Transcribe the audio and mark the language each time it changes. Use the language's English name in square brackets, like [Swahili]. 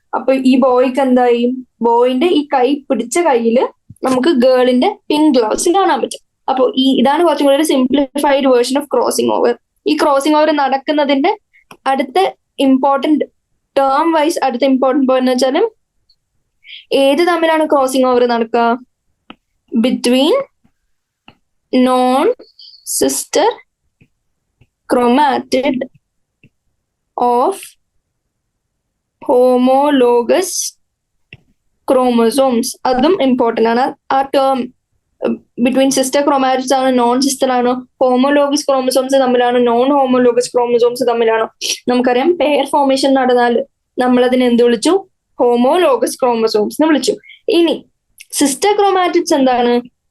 [Malayalam] അപ്പൊ ഈ ബോയ്ക്ക് എന്തായി? ബോയിന്റെ ഈ കൈ പിടിച്ച കയ്യില് നമുക്ക് ഗേളിന്റെ പിങ്ക് ഗ്ലൗസ് കാണാൻ പറ്റും. അപ്പൊ ഇതാണ് കുറച്ചും കൂടി ഒരു simplified version of crossing over. ഈ ക്രോസിംഗ് ഓവർ നടക്കുന്നതിന്റെ അടുത്ത ഇമ്പോർട്ടന്റ് ടേം വൈസ് അടുത്ത ഇമ്പോർട്ടന്റ് പോയിന്റ് എന്ന് വെച്ചാൽ ഏത് തമ്മിലാണ് ക്രോസിംഗ് ഓവർ നടക്കുക? [English] Between non sister chromatid of homologous chromosomes. [Malayalam] അതും ഇമ്പോർട്ടന്റ് ആണ്. ആ ടേം ബിറ്റ്വീൻ സിസ്റ്റർ ക്രോമാറ്റിഡ്സ് ആണോ നോൺ സിസ്റ്റർ ആണോ, homologous chromosomes തമ്മിലാണോ non homologous chromosomes തമ്മിലാണോ? നമുക്കറിയാം പെയർ ഫോർമേഷൻ നടന്നാൽ നമ്മൾ അതിനെ എന്ത് വിളിച്ചു? ഹോമോലോഗസ് ക്രോമസോംസ് എന്ന് വിളിച്ചു. ഇനി സിസ്റ്റർ ക്രോമാറ്റിഡ്സ് എന്താണ്?